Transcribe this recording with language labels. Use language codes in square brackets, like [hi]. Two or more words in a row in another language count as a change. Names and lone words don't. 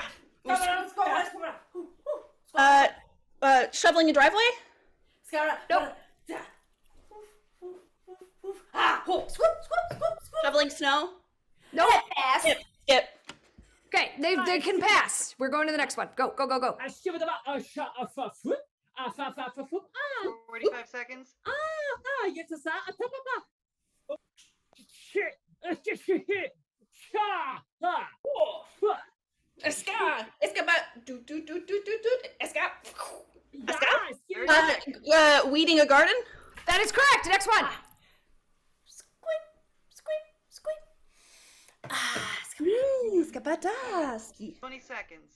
[en] Shoveling a driveway? Nope. Shoveling snow? Nope. Skip. Okay, they can pass. We're going to the next one. Go, go, go, go. A skibba da ba. A sha a fa foot. A fa fa fa foot. 45 seconds. Yes, a sa a ta ba ba. Oh, shit. Shit. Cha. Ha. Weeding a garden? That is correct. Next one. 20 seconds.